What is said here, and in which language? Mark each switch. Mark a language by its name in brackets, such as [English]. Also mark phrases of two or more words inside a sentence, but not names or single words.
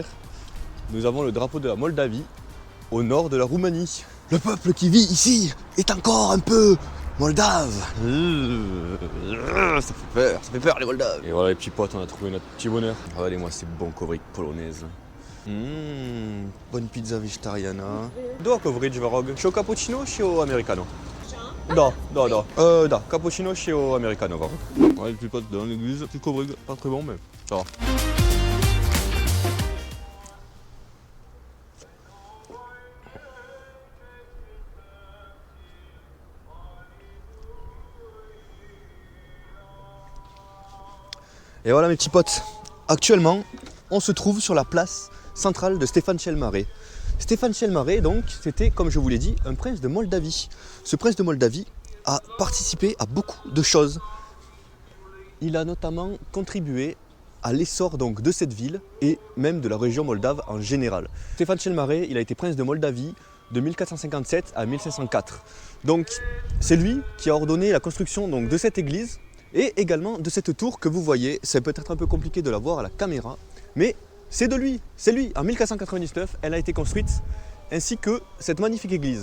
[French] Nous avons le drapeau de la Moldavie au nord de la Roumanie. Le peuple qui vit ici est encore un peu moldave. Ça fait peur les Moldaves. Et voilà les petits potes, on a trouvé notre petit bonheur. Regardez-moi ces bons kovrik polonaises. Bonne pizza vegetariana. [Romanian] Do kovrik varog. Și o cappuccino și o americano. Da, cappuccino și o americano varog. [French] Ouais, les petits potes dans l'église, petit kovrik, pas très bon mais ça va. Et voilà mes petits potes, actuellement on se trouve sur la place centrale de Stefan cel Mare. Stefan cel Mare donc c'était comme je vous l'ai dit un prince de Moldavie. Ce prince de Moldavie a participé à beaucoup de choses. Il a notamment contribué à l'essor donc de cette ville et même de la région moldave en général. Stefan cel Mare, il a été prince de Moldavie de 1457 à 1504. Donc c'est lui qui a ordonné la construction donc, de cette église et également de cette tour que vous voyez. C'est peut-être un peu compliqué de la voir à la caméra, mais c'est de lui, c'est lui. En 1499, elle a été construite, ainsi que cette magnifique église.